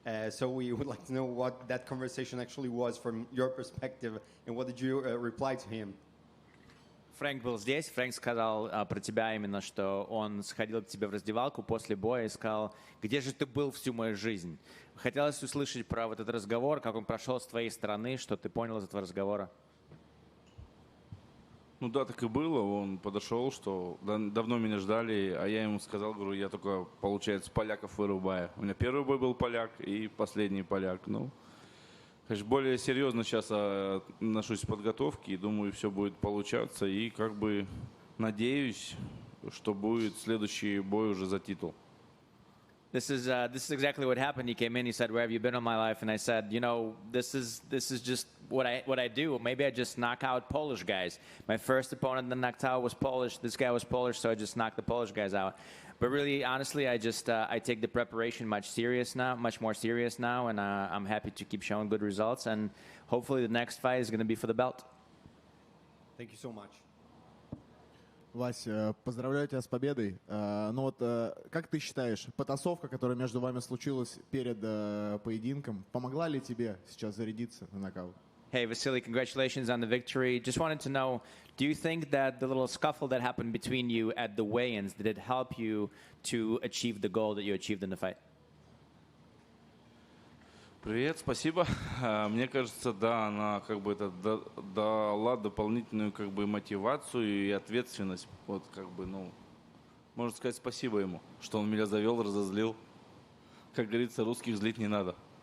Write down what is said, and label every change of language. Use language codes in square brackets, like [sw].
[en] So we would like to know what that conversation actually was from your perspective, and what did you reply to him? [ru] Фрэнк был здесь. Фрэнк сказал про тебя именно, что он сходил к тебе в раздевалку после боя и сказал, где же ты был всю мою жизнь? Хотелось услышать про вот этот разговор, как он прошел с твоей стороны, что ты понял из этого разговора. Ну да, так и было. Он подошел, что давно меня ждали, а я ему сказал, говорю, я только, получается, поляков вырубаю. У меня первый бой был поляк и последний поляк. Ну, конечно, более серьезно сейчас отношусь к подготовке и думаю, все будет получаться. И как бы надеюсь, что будет следующий бой уже за титул. [en] This is exactly what happened. He came in. He said, "Where have you been all my life?" And I said, "You know, this is just what I do. Maybe I just knock out Polish guys. My first opponent that knocked out was Polish. This guy was Polish, so I just knocked the Polish guys out. But really, honestly, I take the preparation much more serious now, and I'm happy to keep showing good results. And hopefully, the next fight is going to be for the belt." Thank you so much. [ru] Вась, поздравляю тебя с победой. Ну вот, как ты считаешь, потасовка, которая между вами случилась перед поединком, помогла ли тебе сейчас зарядиться на нокаут? [en] Hey, Vasily, congratulations on the victory. Just wanted to know, do you think that the little scuffle that happened between you at the weigh-ins, did it help you to achieve the goal that you achieved in the fight? [ru] Привет, спасибо. Мне кажется, да, она как бы это дала дополнительную как бы мотивацию и ответственность. Вот как бы, ну, можно сказать спасибо ему, что он меня завел, разозлил. Как говорится, русских злить не надо.